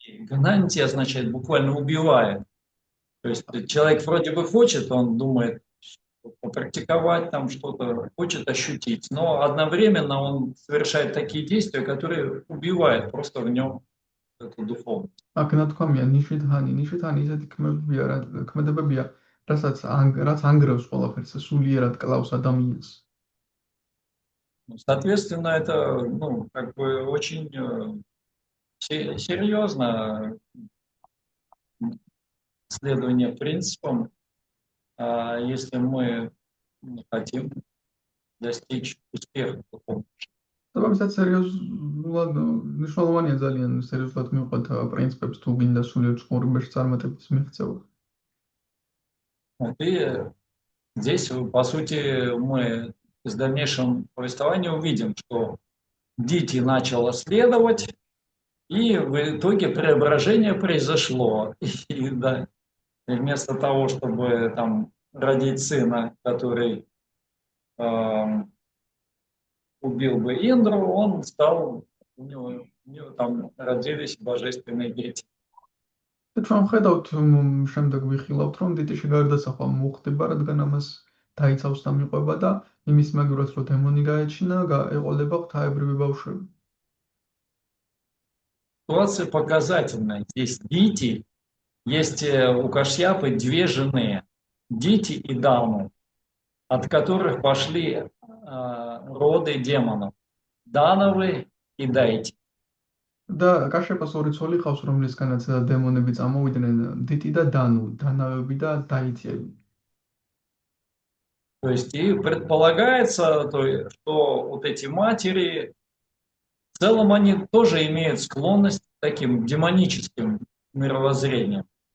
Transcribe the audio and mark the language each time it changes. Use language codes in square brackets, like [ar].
[ru] Гнанти означает буквально убивает. То есть человек вроде бы хочет, он думает попрактиковать там что-то, хочет ощутить, но одновременно он совершает такие действия, которые убивают просто в нем эту духовность. [ka] აქ ნათქვამია ნიშიდჰანი ისეთი ქმედებებია, რაც ანგრევს ყველაფერს, სულიერად კლავს ადამიანს. [ru] Соответственно, это, как бы очень серьезно следование принципам, если мы хотим достичь успеха в духовном. [ka] Tāpēc სერიოზულად მნიშვნელოვანია ძალიან სერიოზულად მივყვეთ პრინციპებს თუ გინდა სულიერ ცხოვრებაში წარმატების მიღწევა. [ru] И здесь, по сути, мы с дальнейшем повествовании увидим, что Дити начала следовать, и в итоге преображение произошло. И вместо того, чтобы там родить сына, который убил бы Индру, он стал, у него там родились божественные дети. [ka] ჩვენ ხედავთ შემდეგ ვიხილავთ, რომ დიტიში გარდაცახვა მოხდება, რადგან ამას დაიცავს და მიყვება და იმის მაგივრად, რომ დემონი გაეჩინა, ეყოლება ღვთაებრივი ბავშვები. [ru] Ситуация показательная. Здесь Дити, есть у Кашьяпы две жены, Дити и Дану, от которых пошли роды демонов, Дановы и Дайти. [ka] და კაშეპას ორი ცოლი ხავს, რომლისგანაც დემონები წამოვიდნენ, დიტი და დანუ, დანავები და დაიტიები. [ru] То есть и предполагается, что вот эти матери В целом они тоже имеют склонность к таким демоническим мировоззрениям.